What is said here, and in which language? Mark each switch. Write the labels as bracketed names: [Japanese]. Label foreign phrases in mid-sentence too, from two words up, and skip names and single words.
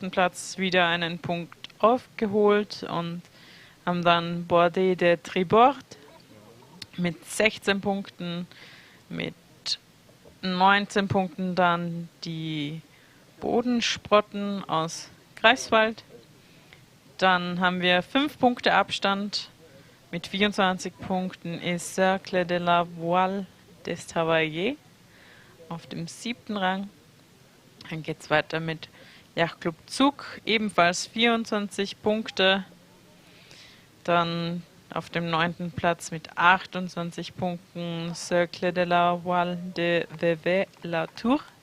[German] Platz wieder einen Punkt aufgeholt und haben dann Bordé de Tribord mit 16 Punkten, mit 19 Punkten dann die Bodensprotten aus Greifswald. Dann haben wir 5 Punkte Abstand. Mit 24 Punkten ist Cercle de la Voile des Tavaliers auf dem 7. Rang. Dann geht es weiter mit Yacht-Club Zug, ebenfalls 24 Punkte. Dann auf dem 9. Platz mit 28 Punkten Cercle de la Voile de Vevey-la-Tour.